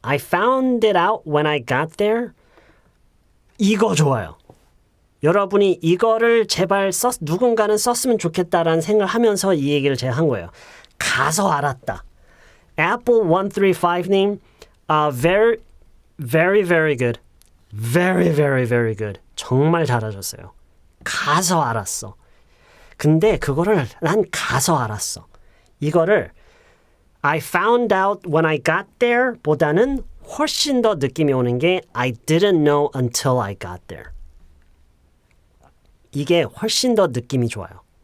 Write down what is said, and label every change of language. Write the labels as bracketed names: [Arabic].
[English] I found it out when I got there. [Korean] 이거 좋아요. 여러분이 이거를 제발 누군가는 썼으면 좋겠다라는 생각을 하면서 이 얘기를 제가 한 거예요. 가서 알았다. [English] Apple 135님, very, very, very good. Very, very, very good. [Korean] 정말 잘하셨어요. 가서 알았어. 근데 그거를 난 가서 알았어. [English] 이거를 I found out when I got there [Korean] 보다는 훨씬 더 느낌이 오는 게 [English] I didn't know until I got there. [Korean] 이게 훨씬 더 느낌이 좋아요.